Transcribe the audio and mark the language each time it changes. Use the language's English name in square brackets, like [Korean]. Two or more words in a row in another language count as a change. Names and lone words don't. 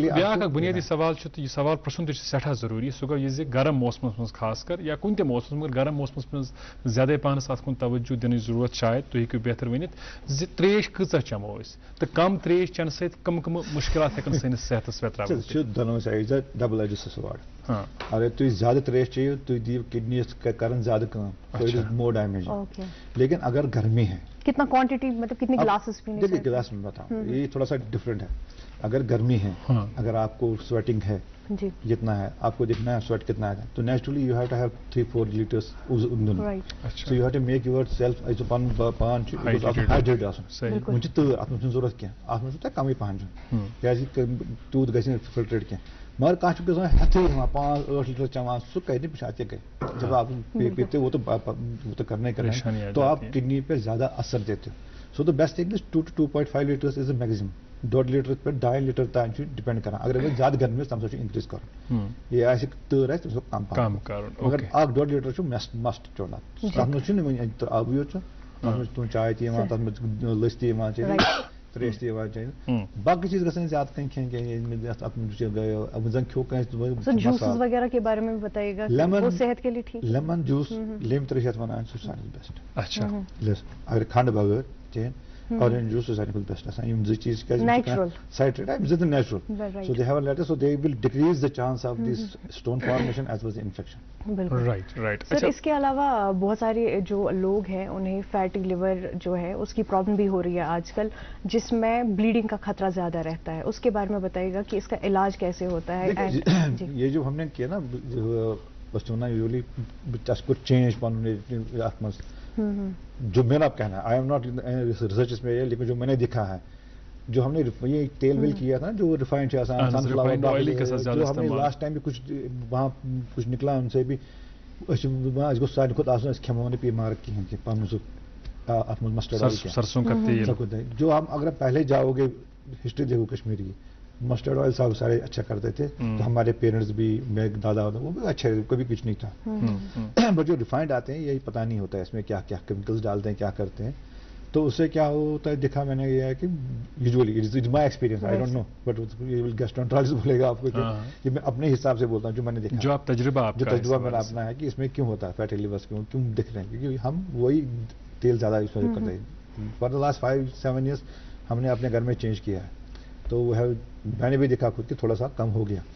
[Kashmiri] بیاکھ اکھ بُنیٲدی سوال چھُ تہٕ یہِ سوال پرٛژھُن تہِ چھُ سٮ۪ٹھاہ ضروٗری سُہ گوٚو یہِ زِ گرم موسمس منٛز خاص کر یا کُنہِ تہِ موسمس مگر گرم موسمس منٛز زیادَے پہنس اتھ کُن توجہ دِنٕچ ضروٗرت شاید تُہۍ ہیٚکِو بہتر ؤنِتھ زِ تریش کۭژاہ چٮ۪مو أسۍ تہٕ کم تریش چٮ۪نہٕ سۭتۍ کم کم مُشکلات ہٮ۪کن سٲنِس صحتس ویتراوٕنۍ. چھُ دۄنوَے سایڈ [English] double edged sword. [Kashmiri] اگر تُہۍ زیادٕ تریش چیٚیِو تُہۍ دِیِو کڈنیٖیَس کران زیادٕ کٲم [English] more damage [Urdu] لیکن اگر گرمی ہے کتنا کوانٹٹی مطلب کتنے گلاسز پینے دیکھیے گلاس میں بتاؤں یہ تھوڑا سا ڈفرینٹ ہے. اگر گرمی ہے اگر آپ کو سویٹنگ ہے جتنا ہے آپ کو دیکھنا ہے سویٹ کتنا ہے تو [English] naturally you have to have 3-4 liters so you have to make your self [Kashmiri] پن پان ہائیڈریٹ آسان وۄنۍ چھِ تۭر اتھ منٛز چھُنہٕ ضروٗرت کینٛہہ اتھ منٛز چھُ تۄہہِ کمٕے پہن چیوٚن کیازِ تیوٗت گژھِ نہٕ فلٹریٹ کینٛہہ مگر کانٛہہ چھُ گژھان ہٮ۪تھٕے یِوان 5-8 لیٹر چٮ۪وان سُہ کَرِ نہٕ پِشاب تہِ گٔے [Urdu] جب آپ پیتے وہ تو کرنا ہی کرنا ہے تو آپ کڈنی پہ زیادہ اثر دیتے [English] so the best thing is 2 to 2.5 liters is a maximum 2.5 liter [Kashmiri] پہ 2.5 لیٹر تام چھُ ڈِپینڈ کران اگر زیادٕ گرمی آسہِ تَمہِ ساتہٕ چھُ اِنکریٖز کرُن یہِ آسہِ تۭر آسہِ تٔمِس چھُ کم کرُن مگر 1-2 لیٹر چھُ مسٹ چیوٚن تَتھ منٛز چھُنہٕ وۄنۍ آبٕے یوت چھُ تَتھ منٛز چھِ تُہُنٛد چاے تہِ یِوان تَتھ منٛز لٔسۍ تہِ یِوان تریش تہِ یِوان چٮ۪نہٕ باقٕے چیٖز گژھن زیادٕ کھٮ۪نۍ کینٛہہ اَتھ منٛز چھُ وۄنۍ زن کھیوٚو کٲنٛسہِ [English] lemon juice [Kashmiri] لیٚمبۍ تریش یَتھ وَنان سُہ چھُ ساروی بیسٹ اگر کھنٛڈ بغٲر چٮ۪ن [English] orange juice [Kashmiri] چھُ ساروی کھۄتہٕ بیسٹ آسان یِم 2 چیٖز [English] citrate natural so they have liter so they will decrease the chance of this stone formation as well as infection. [Urdu] سر اس کے علاوہ بہت سارے جو لوگ ہیں انہیں [English] fatty liver [Urdu] جو ہے اس کی پرابلم بھی ہو رہی ہے آج کل جس میں بلیڈنگ کا خطرہ زیادہ رہتا ہے اس کے بارے میں بتائیے گا کہ اس کا علاج کیسے ہوتا ہے. یہ جو ہم نے کیا نا بس یوزلی کو چینج پن جو میرا کہنا ہے [English] I am not research [Urdu] اس میں لیکن جو میں نے دیکھا ہے جو ہم نے یہ تیل ویل کیا تھا جو ریفائنڈ جو ہم نے لاسٹ ٹائم بھی کچھ وہاں کچھ نکلا ان سے بھی سارے [Kashmiri] کھۄتہٕ آسان أسۍ کھٮ۪مو نہٕ مارک کِہیٖنۍ کہِ پَنُن سُہ اَتھ منٛز [English] mustard oil [Urdu] جو ہم اگر پہلے جاؤ گے ہسٹری دیکھو کشمیر کی [English] mustard oil [Urdu] صاحب سارے اچھا کرتے تھے تو ہمارے پیرنٹس بھی میرے دادا وہ بھی اچھے کبھی کچھ نہیں تھا بٹ جو ریفائنڈ آتے ہیں یہی پتہ نہیں ہوتا ہے اس میں کیا کیا کیمیکلس ڈالتے ہیں کیا کرتے ہیں تو اس سے کیا ہوتا ہے دیکھا میں نے یہ ہے کہ [English] usually it is my experience I don't know but gastroenterologist [Urdu] بولے گا آپ کو کہ میں اپنے حساب سے بولتا ہوں جو میں نے دیکھا جو تجربہ میرا اپنا ہے کہ اس میں کیوں ہوتا ہے [English] fatty livers [Urdu] کیوں دکھ رہے ہیں کیونکہ ہم وہی تیل زیادہ یوز کرتے ہیں [English] for the last 5-7 years [Urdu] ہم نے اپنے گھر میں چینج کیا ہے تو وہ ہے میں نے بھی دیکھا خود کہ تھوڑا سا کم ہو گیا.